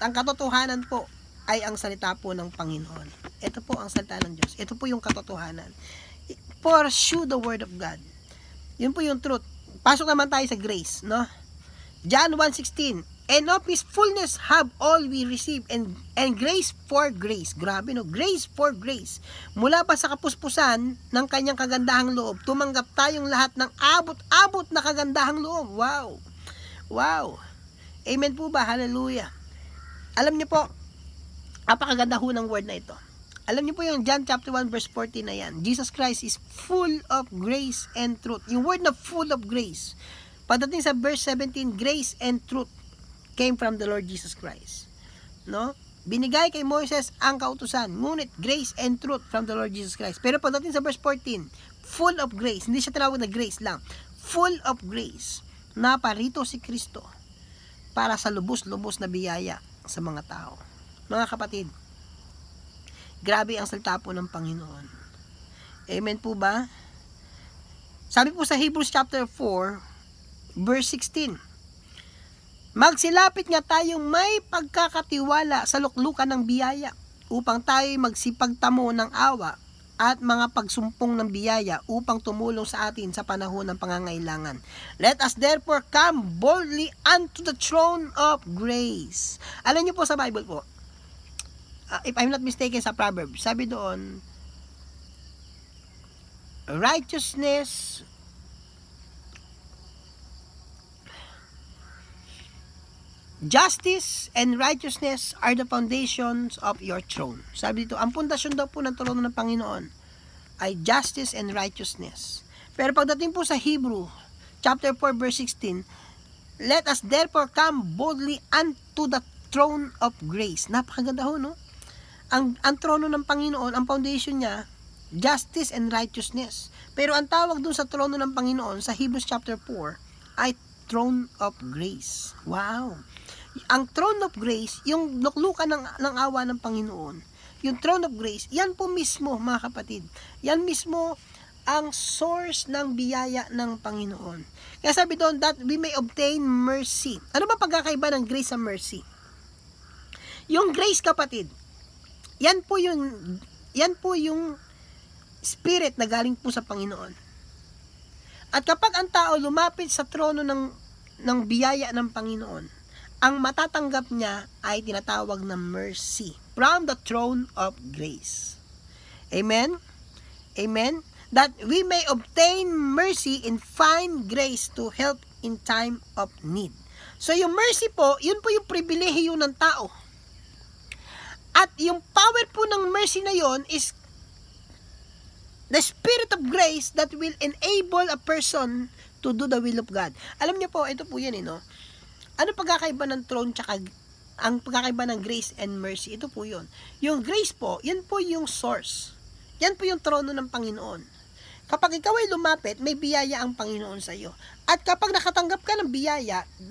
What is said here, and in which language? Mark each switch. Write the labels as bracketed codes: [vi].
[tl] Ang katotohanan po ay ang salita po ng Panginoon. Ito po ang salita ng Diyos. Ito po yung katotohanan. [en] Pursue the Word of God. [tl] Yun po yung truth. Pasok naman tayo sa grace, no? [en] John 1:16, And of His fullness have all we received, and grace for grace. [tl] Grabe, no? [en] Grace for grace. [tl] Mula pa sa kapuspusan ng kanyang kagandahang loob, tumanggap tayong lahat ng abot-abot na kagandahang loob. Wow! Wow! Amen po ba? Hallelujah! Alam niyo po, napakaganda ho ng word na ito. Alam niyo po yung John chapter 1 verse 14 na yan. [en] Jesus Christ is full of grace and truth. [tl] Yung word na [en] full of grace. Pagdating sa verse 17, grace and truth came from the Lord Jesus Christ. [tl] No? Binigay kay Moses ang kautusan, ngunit [en] grace and truth from the Lord Jesus Christ. [tl] Pero pagdating sa verse 14, [en] full of grace. [tl] Hindi siya tinawag na grace lang. [en] Full of grace. [tl] Naparito si Kristo para sa lubos-lubos na biyaya sa mga tao. Mga kapatid, grabe ang salita po ng Panginoon. Amen po ba? Sabi po sa Hebrews chapter 4, verse 16, Magsilapit nga tayong may pagkakatiwala sa luklukan ng biyaya upang tayo magsipagtamo ng awa at mga pagsumpong ng biyaya upang tumulong sa atin sa panahon ng pangangailangan. [en] Let us therefore come boldly unto the throne of grace. [tl] Alam niyo po sa Bible po, [en] if I'm not mistaken sa Proverbs, sabi doon, righteousness, justice and righteousness are the foundations of your throne. [tl] Sabi dito, ang pundasyon daw po ng trono ng Panginoon ay justice and righteousness. [en] Pero pagdating po sa Hebrew, chapter 4, verse 16, let us therefore come boldly unto the throne of grace. [tl] Napakaganda ho, no? Ang trono ng Panginoon, ang foundation niya, [en] justice and righteousness. [tl] Pero ang tawag dun sa trono ng Panginoon, sa Hebrews chapter 4, ay [en] throne of grace. [tl] Wow! Ang throne of grace, yung luklukan ng awa ng Panginoon, yung throne of grace, yan po mismo, mga kapatid, yan mismo ang source ng biyaya ng Panginoon. [en] Kaya sabi doon, that we may obtain mercy. [tl] Ano ba pagkakaiba ng grace sa mercy? Yung grace, kapatid, yan po yung spirit na galing po sa Panginoon. At kapag ang tao lumapit sa trono ng biyaya ng Panginoon, ang matatanggap niya ay tinatawag na [en] mercy from the throne of grace. [tl] Amen? Amen? [en] That we may obtain mercy and find grace to help in time of need. [tl] So yung mercy po, yun po yung pribilehiyo ng tao. [en] At yung power po ng mercy na yon is the Spirit of grace that will enable a person to do the will of God. [tl] Alam niyo po, ito po yan, no? Ano pagkakaiba ng throne tsaka ang pagkakaiba ng grace and mercy? Ito po yun. Yung grace po, yan po yung source. Yan po yung trono ng Panginoon. Kapag ikaw ay lumapit, may biyaya ang Panginoon sa iyo. At kapag nakatanggap ka ng biyaya,